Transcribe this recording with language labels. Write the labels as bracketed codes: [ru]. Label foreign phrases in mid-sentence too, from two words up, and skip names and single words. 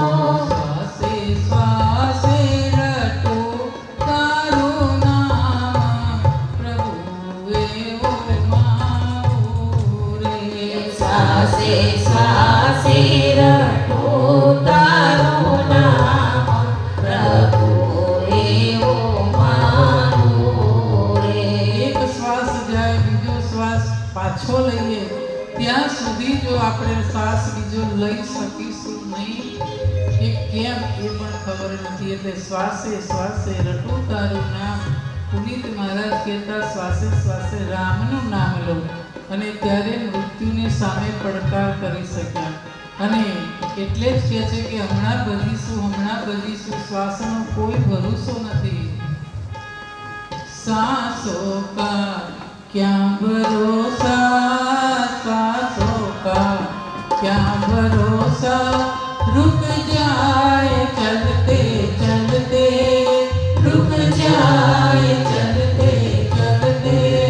[gu] શ્વાસે શ્વાસે રટો તારો નામ પ્રભુ એવો માગો રે સાસે સાસે રટો તારો નામ પ્રભુ એવો માગો રે एक શ્વાસ જાય બીજો શ્વાસ પાછો લઈએ ત્યાં સુધી જો આપણે શ્વાસ બીજો લઈ શકીશું નહીં એ કેમ એ પણ ખબર નથી એટલે શ્વાસે શ્વાસે રટો તારું નામ પુનિત મહારાજ કહેતા શ્વાસે શ્વાસે રામનું નામ લો અને ત્યારે મૃત્યુને સામે પડકાર કરી શક્યા અને એટલે જ કહે છે કે હમણાં ભજીશું શ્વાસનો કોઈ ભરોસો નથી [hi] सांसों का क्या भरोसा सांसों का क्या भरोसा रुक जाए चलते चलते रुक जाए चलते चलते